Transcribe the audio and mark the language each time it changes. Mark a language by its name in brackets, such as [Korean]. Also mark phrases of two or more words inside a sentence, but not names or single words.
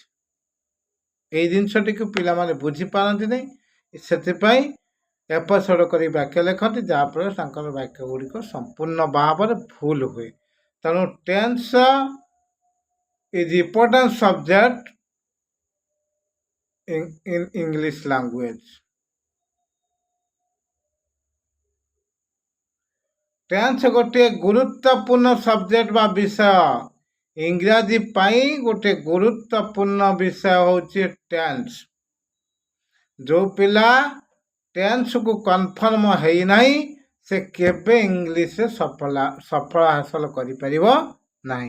[Odia] ଏଇ ଜିନିଷଟିକୁ ପିଲାମାନେ ବୁଝିପାରନ୍ତି ନାହିଁ, ସେଥିପାଇଁ ଏପଟ ସେପଟ କରି ବାକ୍ୟ ଲେଖନ୍ତି, ଯାହାଫଳରେ ତାଙ୍କର ବାକ୍ୟ ଗୁଡ଼ିକ ସମ୍ପୂର୍ଣ୍ଣ ଭାବରେ ଭୁଲ ହୁଏ। [English] ତେଣୁ tense is important subject in English language। [Odia] ଟେନ୍ସ ଗୋଟିଏ ଗୁରୁତ୍ୱପୂର୍ଣ୍ଣ ସବଜେକ୍ଟ ବା ବିଷୟ। ଇଂରାଜୀ ପାଇଁ ଗୋଟିଏ ଗୁରୁତ୍ୱପୂର୍ଣ୍ଣ ବିଷୟ ହେଉଛି ଟେନ୍ସ। ଯେଉଁ ପିଲା ଟେନ୍ସକୁ କନଫର୍ମ ହେଇନାହିଁ ସେ କେବେ ଇଂଲିଶରେ ସଫଳ ହାସଲ କରିପାରିବ ନାହିଁ।